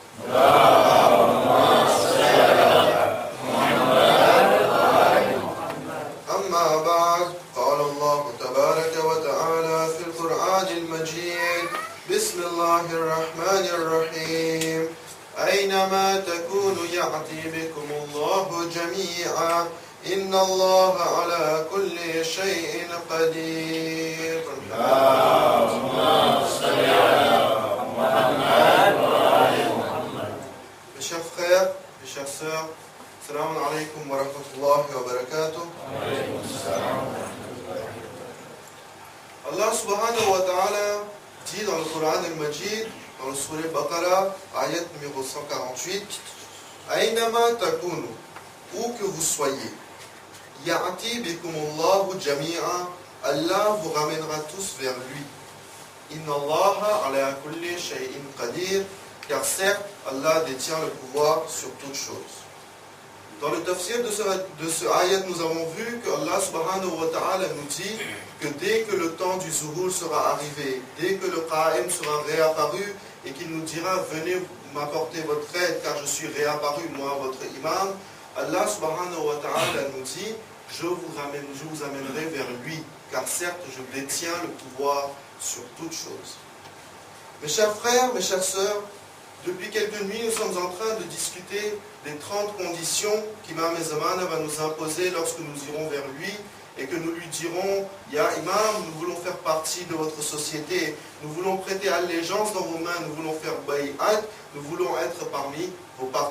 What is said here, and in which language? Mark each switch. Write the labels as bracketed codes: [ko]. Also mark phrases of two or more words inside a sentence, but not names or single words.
[ar] أما بعد قال الله تبارك وتعالى في القرآن المجيد بسم الله الرحمن الرحيم أينما تكونوا يأتي بكم الله جميعا إن الله على كل شيء قدير. [fr] Mes chers frères, mes chères sœurs, [ar] السلام عليكم ورحمة الله وبركاته. الله سبحانه وتعالى [fr] dit dans le Coran al-Majid, dans le Surah Al-Baqarah, ayat numéro 148, [ar] أينما تكونوا, [fr] où que vous soyez, [ar] يأتي بكم الله جميعا, [fr] Allah vous ramènera tous vers lui. [ar] إن الله على كل شيء قدير, [fr] car certes, Allah détient le pouvoir sur toutes choses. Dans le tafsir de ce ayat, nous avons vu que [ar] الله سبحانه وتعالى [fr] nous dit que dès que le temps du zuhur sera arrivé, dès que le qa'im sera réapparu et qu'il nous dira venez m'apporter votre aide car je suis réapparu moi votre imam, [ar] الله سبحانه وتعالى [fr] nous dit je vous amènerai vers lui car certes je détiens le pouvoir sur toutes choses. Mes chers frères, mes chères sœurs, depuis quelques nuits, nous sommes en train de discuter des 30 conditions qu'Imam Zamana va nous imposer lorsque nous irons vers lui et que nous lui dirons « [ar] يا إمام, [fr] nous voulons faire partie de votre société, nous voulons prêter allégeance dans vos mains, nous voulons faire bay'at, nous voulons être parmi vos partisans.